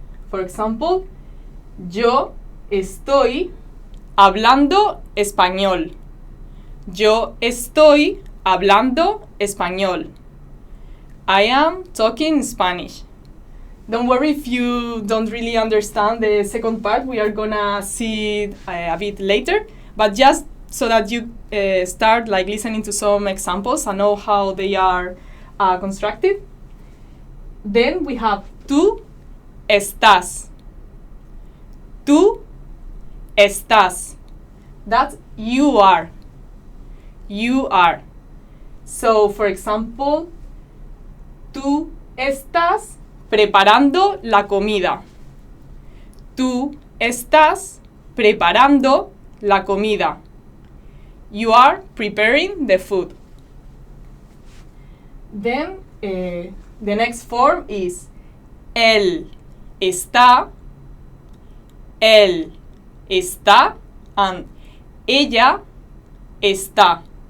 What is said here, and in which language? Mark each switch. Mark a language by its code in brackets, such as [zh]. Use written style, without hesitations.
[en] For example, [es] yo estoy hablando español. Yo estoy hablando español. [en] I am talking Spanish. Don't worry if you don't really understand the second part. We are gonna see it a bit later. But just so that you start listening to some examples and know how they are constructed. Then we have [es] tú estás. Tú estás. [en] That's you are. You are. So, for example, [es] tú estás preparando la comida. Tú estás preparando la comida. [en] You are preparing the food. Then, the next form is [es] él está. Él está and ella está.